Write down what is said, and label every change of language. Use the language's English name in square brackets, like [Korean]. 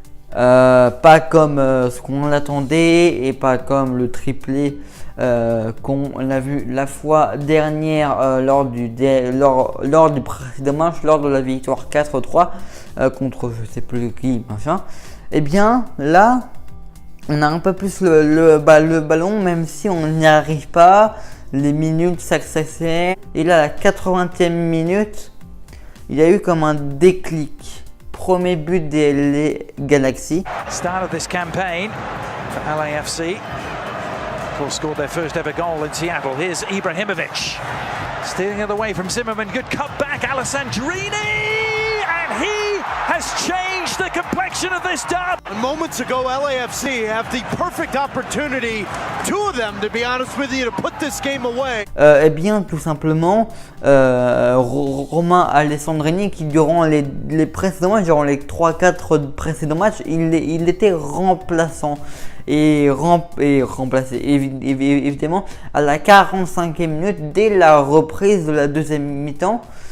[French] Pas comme ce qu'on attendait et pas comme le triplé qu'on a vu la fois dernière lors du précédent match, lors de la victoire 4-3 contre je sais plus qui, machin. Et bien là, on a un peu plus le ballon, même si on n'y arrive pas. Les minutes s'accéléraient. Et là, à la 80e minute, il y a eu comme un déclic. Premier but des Galaxy. [English] Start of this campaign for LAFC. Of course, scored their first ever goal in Seattle. Here's Ibrahimovic. Stealing it away from Zimmerman. Good cut back, Alessandrini! And he has changed the complexion of this derby. Moments ago, LAFC have the perfect opportunity, two of them, to be honest with you, to put this game away. [French] Eh bien, tout simplement, Romain Alessandrini, qui durant les précédents matchs, durant les 3-4 précédents matchs, il était remplaçant. Et remplacé évidemment à la 45e minute dès la reprise de la deuxième mi-temps.